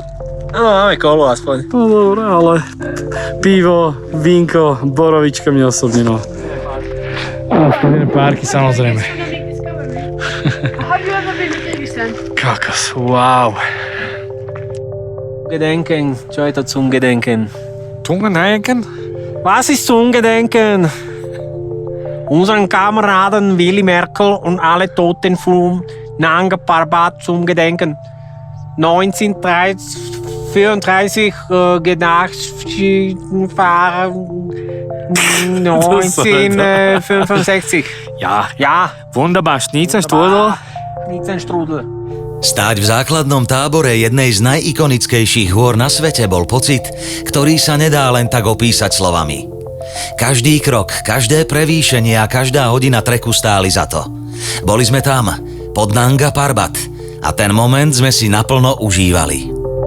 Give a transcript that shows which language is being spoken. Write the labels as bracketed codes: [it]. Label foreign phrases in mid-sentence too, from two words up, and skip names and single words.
[sk] No, máme kolo aspoň. No dobré, ale pivo, vínko, borovička mne osobne, no. A spojené párky, samozrejme. Kakos, wow. Gedenken, čo je to [de] zum Gedenken? Tungendenken? Was ist zum Gedenken? Unseren Kameraden Willy Merkel und alle Toten vom Nanga Parbat zum Gedenken. 1934 Gedenkfahrer 1965. Ja, wunderbar. Schnitzelstrudel. Schnitzelstrudel. [sk] Stáť v základnom tábore jednej z najikonickejších hôr na svete bol pocit, ktorý sa nedá len tak opísať slovami. Každý krok, každé prevýšenie a každá hodina treku stáli za to. Boli sme tam, pod Nanga Parbat, a ten moment sme si naplno užívali.